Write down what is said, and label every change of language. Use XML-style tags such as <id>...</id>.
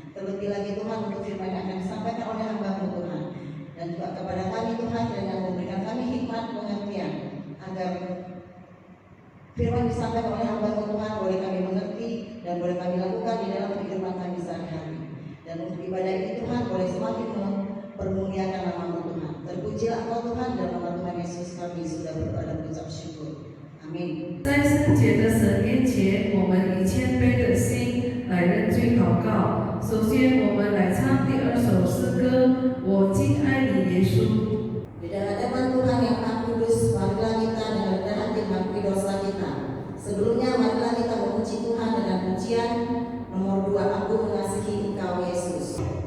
<id>Terlebih lagi Tuhan untuk firman yang akan disampaikan oleh hamba-Mu Tuhan, dan juga kepada kami Tuhan, kiranya memberikan kami hikmat pengertian agar firman disampaikan oleh hamba-Mu Tuhan boleh kami mengerti dan boleh kami lakukan di dalam kehidupan kami sehari-hari. Dan untuk ibadah ini Tuhan boleh semakin mempermuliakan nama-Mu Tuhan. Terpujilah Engkau Tuhan, dan nama Tuhan Yesus kami sudah berdoa dan mengucap syukur.</id> <zh>在圣洁的神面前，我们以谦卑的心来认罪祷告。首先，我们来唱第二首诗歌《我敬爱你，耶稣》。</zh> <id>Di dalam hadapan Tuhan yang Maha Kudus, marilah kita dengan rendah hati mengakui dosa kita. Sebelumnya, marilah kita memuji Tuhan dengan pujian nomor 2, Aku Mengasihi Engkau Yesus.</id>